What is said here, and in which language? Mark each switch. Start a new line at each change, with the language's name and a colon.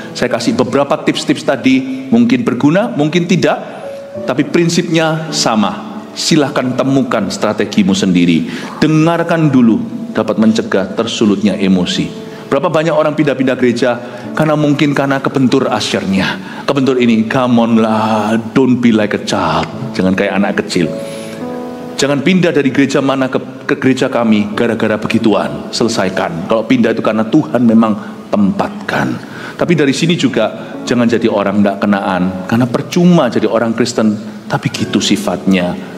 Indonesian: Saya kasih beberapa tips-tips tadi, mungkin berguna, mungkin tidak, tapi prinsipnya sama. Silahkan temukan strategimu sendiri. Dengarkan dulu dapat mencegah tersulutnya emosi. Berapa banyak orang pindah-pindah gereja karena kebentur asyarnya, kebentur ini.
English: Come on lah, don't be like a child.
Indonesian: Jangan kayak anak kecil. Jangan pindah dari gereja mana ke gereja kami gara-gara begituan. Selesaikan. Kalau pindah itu karena Tuhan memang tempatkan. Tapi dari sini juga jangan jadi orang tidak kenaan, karena percuma jadi orang Kristen tapi gitu sifatnya.